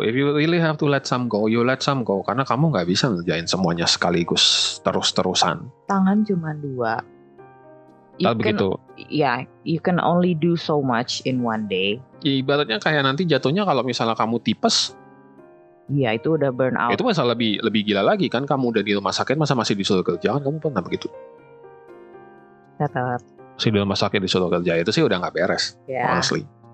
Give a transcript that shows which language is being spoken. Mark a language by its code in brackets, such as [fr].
[en] If you really have to let some go, you let some go. [id] Karena kamu nggak bisa ngerjain semuanya sekaligus terus-terusan. Tangan cuma 2. Begitu. Ya, [en] you can only do so much in one day. [id] Ibaratnya kayak nanti jatuhnya kalau misalnya kamu tipes. Iya, itu udah burn out. Itu masalah lebih gila lagi kan. Kamu udah di rumah sakit, masa masih disuruh kerja? Kan kamu pernah begitu? Tetap. Si di rumah sakit disuruh kerja itu sih udah nggak beres. [en] Yeah. Honestly.